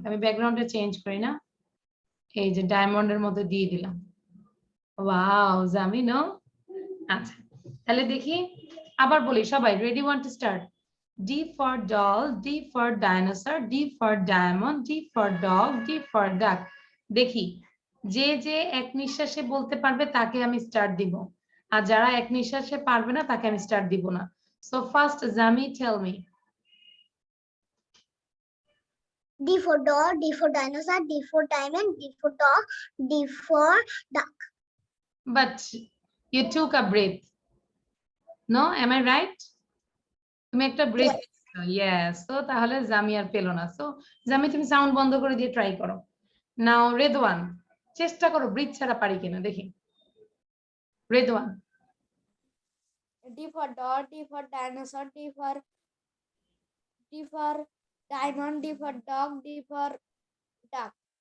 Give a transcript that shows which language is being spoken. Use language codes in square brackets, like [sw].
[bn] আমি ব্যাকগ্রাউন্ডটা চেঞ্জ করি না এই যে ডায়মন্ডের মতো দিয়ে দিলাম ওয়াও জামি নো আচ্ছা তাহলে দেখি আবার বলি সবাই ready [en] Want to start D for doll, D for dinosaur, D for diamond, D for dog, D for duck. [bn] দেখি যে যে এক নিঃশ্বাসে বলতে পারবে তাকে আমি স্টার্ট দিব আর যারা এক নিঃশ্বাসে পারবে না তাকে আমি স্টার্ট দিব না so first Jami tell me [en] D for doll, D for dinosaur, D for diamond, D for dog, D for duck. But you took a breath. No, am I right? [bn] তুমি একটা ব্রেথ ইয়েস, তো তাহলে জামি আর পেলো না। So জামি তুমি sound বন্ধ করে দিয়ে ট্রাই করো। নাও রেদওয়ান, চেষ্টা করো ব্রিথ ছাড়া পারি কিনা দেখি। Redwan. [en] D for dog, D for dinosaur, D for diamond, D for dog, D for duck.